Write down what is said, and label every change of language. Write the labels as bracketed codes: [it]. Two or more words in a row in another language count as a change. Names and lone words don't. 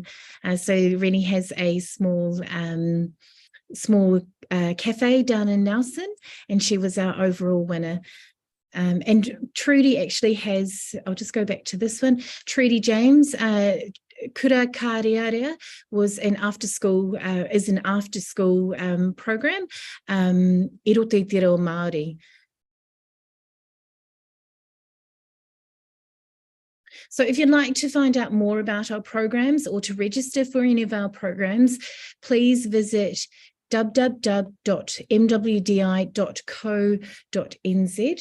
[en] So Rennie has a small cafe down in Nelson, and she was our overall winner. And Trudy actually has, I'll just go back to this one, Trudy James, Kura Kāriarea was an after-school program, [mi] I roto i te reo Māori. [en] So if you'd like to find out more about our programs or to register for any of our programs, please visit www.mwdi.co.nz.